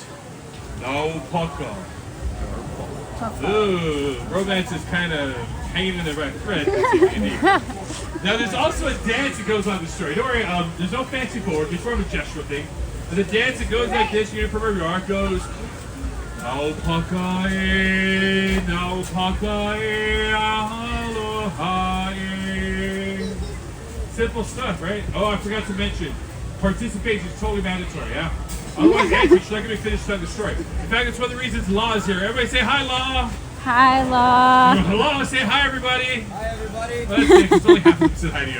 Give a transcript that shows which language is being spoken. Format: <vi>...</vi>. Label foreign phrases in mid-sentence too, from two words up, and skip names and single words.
<en>Naupaka. Ooh, romance is kind of hanging in the right thread. Now, there's also a dance that goes on the story. Don't worry, there's no fancy forward. It's more of a gestural thing. And the dance that goes like this, you know, from wherever you are, goes</en> <haw>naupaka e, naupaka e, aloha e.</haw> <en>Simple stuff, right? Oh, I forgot to mention, participation is totally mandatory, yeah? Otherwise, Andrew, she's not going to finish telling the story. In fact, it's one of the reasons Law is here. Everybody say hi, Law. Hi, Law. Hello, say hi, everybody. Hi, everybody. Well, that's it, 'cause only half of them said hi to you.</en>